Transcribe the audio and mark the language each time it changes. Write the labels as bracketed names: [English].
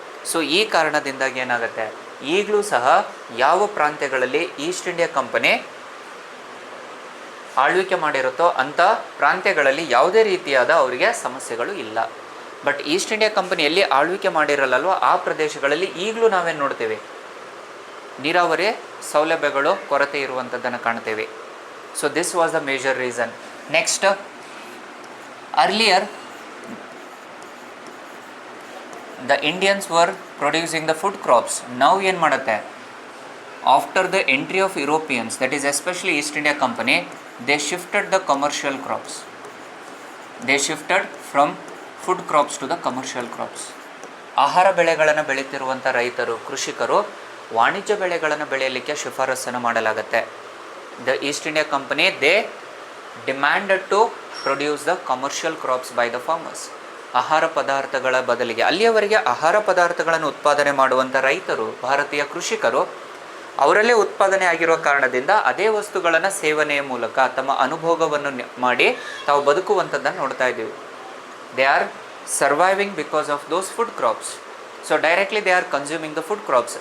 [Kannada] So ಈ ಕಾರಣದಿಂದಾಗಿ ಏನಾಗುತ್ತೆ, ಈಗಲೂ ಸಹ ಯಾವ ಪ್ರಾಂತ್ಯಗಳಲ್ಲಿ ಈಸ್ಟ್ ಇಂಡಿಯಾ ಕಂಪನಿ ಆಳ್ವಿಕೆ ಮಾಡಿರುತ್ತೋ ಅಂಥ ಪ್ರಾಂತ್ಯಗಳಲ್ಲಿ ಯಾವುದೇ ರೀತಿಯಾದ ಅವರಿಗೆ ಸಮಸ್ಯೆಗಳು ಇಲ್ಲ. ಬಟ್ ಈಸ್ಟ್ ಇಂಡಿಯಾ ಕಂಪನಿ ಎಲ್ಲಿ ಆಳ್ವಿಕೆ ಮಾಡಿರಲ್ಲಲ್ವ ಆ ಪ್ರದೇಶಗಳಲ್ಲಿ ಈಗಲೂ ನಾವೇನು ನೋಡ್ತೀವಿ, ನೀರಾವರಿ ಸೌಲಭ್ಯಗಳು ಕೊರತೆ ಇರುವಂಥದ್ದನ್ನು ಕಾಣ್ತೀವಿ. [English] So this was the major reason. Next, earlier the Indians were producing the food crops. Now [Kannada] ಏನು ಮಾಡುತ್ತೆ, [English] after the entry of Europeans, that is especially East India Company, they shifted the commercial crops. They shifted from food crops to the commercial crops. [Kannada] ಆಹಾರ ಬೆಳೆಗಳನ್ನು ಬೆಳೀತಿರುವಂಥ ರೈತರು, ಕೃಷಿಕರು ವಾಣಿಜ್ಯ ಬೆಳೆಗಳನ್ನು ಬೆಳೆಯಲಿಕ್ಕೆ ಶಿಫಾರಸನ್ನು ಮಾಡಲಾಗುತ್ತೆ. [English] The East India Company, they demanded to produce the commercial crops by the farmers. [Kannada] ಆಹಾರ ಪದಾರ್ಥಗಳ ಬದಲಿಗೆ, ಅಲ್ಲಿಯವರೆಗೆ ಆಹಾರ ಪದಾರ್ಥಗಳನ್ನು ಉತ್ಪಾದನೆ ಮಾಡುವಂಥ ರೈತರು, ಭಾರತೀಯ ಕೃಷಿಕರು, ಅವರಲ್ಲೇ ಉತ್ಪಾದನೆ ಆಗಿರುವ ಕಾರಣದಿಂದ ಅದೇ ವಸ್ತುಗಳನ್ನು ಸೇವನೆಯ ಮೂಲಕ ತಮ್ಮ ಅನುಭೋಗವನ್ನು ಮಾಡಿ ತಾವು ಬದುಕುವಂಥದ್ದನ್ನು ನೋಡ್ತಾ ಇದ್ದೀವಿ. [English] They are surviving because of those food crops. So directly they are consuming the food crops.